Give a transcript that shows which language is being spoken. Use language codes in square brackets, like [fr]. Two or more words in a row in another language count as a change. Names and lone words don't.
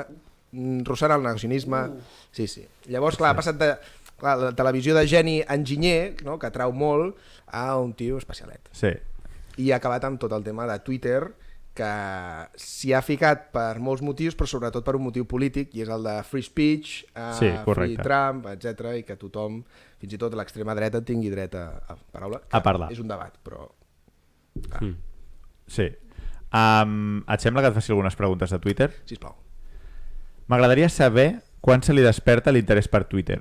[ca] Rossant el negacionisme... Sí. Llavors, clar, ha passat de la televisió de geni enginyer, no?, que atrau molt, a un tio especialet. Sí. I ha acabat amb tot el tema de Twitter, que s'hi ha ficat per molts motius, però sobretot per un motiu polític, i és el de [en] free speech, free Trump, [ca] etc, i que tothom, fins i tot l'extrema dreta, tingui dret a paraula. A parlar. És un debat, però... Sí. Et sembla que et faci algunes preguntes de Twitter? Sisplau. M'agradaria saber quan se li desperta l'interès per Twitter.